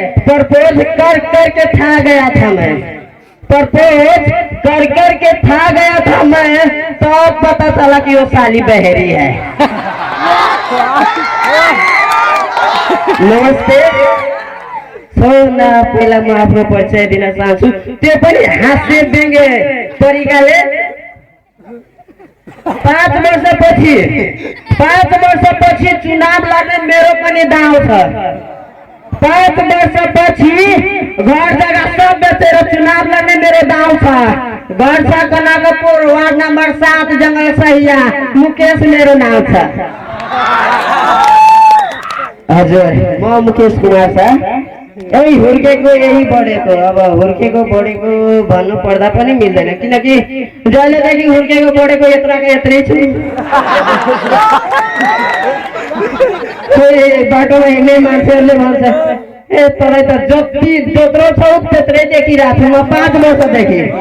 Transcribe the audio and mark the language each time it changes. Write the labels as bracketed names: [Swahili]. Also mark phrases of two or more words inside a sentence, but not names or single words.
[Hindi] प्रपोज कर करके था गया था मैं, प्रपोज कर करके था गया था मैं, तो पता चला कि वो साली बहरी है। [Nepali] नमस्ते। सोना पहिला म आफ्नो परिचय दिन चाहन्छु, त्यो पनि हास्य व्यङ्ग्य तरिकाले। 5 वर्षपछि चुनाव लड्ने मेरो पनि दाउ छ। 5 वर्षपछि घर जग्गा सब बेचेर चुनाव लड्ने मेरो दाउ छ। घर छ कनकपुर, वार्ड नम्बर 7, जंगल सहिया। मुकेश मेरो नाम छ। हजुर, म मुकेश कुमार छ। यही हुर्केको यही बढेको। अब हुर्केको बढेको भन्नु पर्दा पनि मिल्दैन, किनकि जहिलेदेखि हुर्केको बढेको यत्रका यत्रै छु। कोही बाटोमा हिँड्ने मान्छेहरूले भन्छ, ए तँलाई त जति जत्रो छौ त्यत्रै देखिरहेको छु म 5 वर्षदेखि।